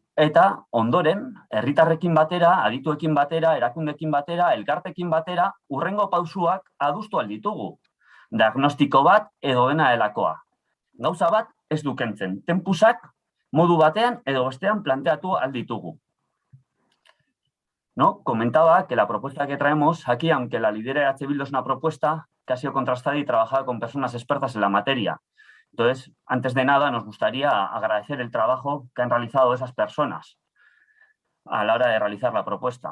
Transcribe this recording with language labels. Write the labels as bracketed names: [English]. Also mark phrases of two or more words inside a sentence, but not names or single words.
[Basque] Eta ondoren, herritarrekin batera, adituekin batera, erakundekin batera, elkartekin batera, hurrengo pausuak adostu alditugu. Diagnostiko bat edo dena delakoa. Gauza bat ez du kentzen. Tempusak modu batean edo bestean planteatu alditugu. [Spanish] Comentaba que la propuesta que traemos aquí, aunque la lidera EH Bildu, es una propuesta que ha sido contrastada y trabajada con personas expertas en la materia. Entonces, antes de nada, nos gustaría agradecer el trabajo que han realizado esas personas a la hora de realizar la propuesta.